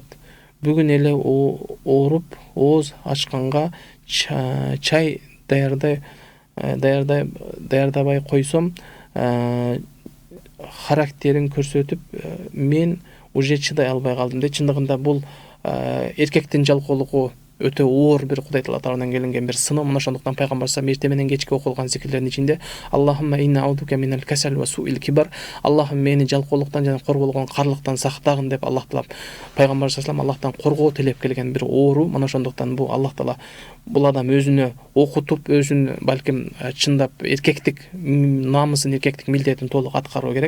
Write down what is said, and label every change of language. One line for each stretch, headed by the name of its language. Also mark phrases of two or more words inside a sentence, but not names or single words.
Kyrgyz: Бүгүн эле ооруп, ооз ачканга чай даярдабай койсом, характерин көрсөтүп, мен уже чыдай албай калдым дейт. Чындыгында бул эркектин жалкоолугу өтө оор бир Кудай Таала тарабынан келинген бир сыноо. Мына ошондуктан пайгамбар
Arabic: صلى الله عليه
Kyrgyz: менен кечке окулган зикирлердин ичинде
Arabic: اللهم إني أعوذ بك من الكسل وسوء الكبر,
Kyrgyz: Аллахым мени жалкоолуктан жана корболгон карлыктан сактагын деп Аллах Таала пайгамбар
Arabic: صلى الله عليه
Kyrgyz: Аллахтан коргоо тилеп келген бир оору. Мына ошондуктан бул Аллах Таала бул адам өзүнө окутуп, өзүн балким чындап эркектик намысын, эркектик милдетин толук аткаруу керек.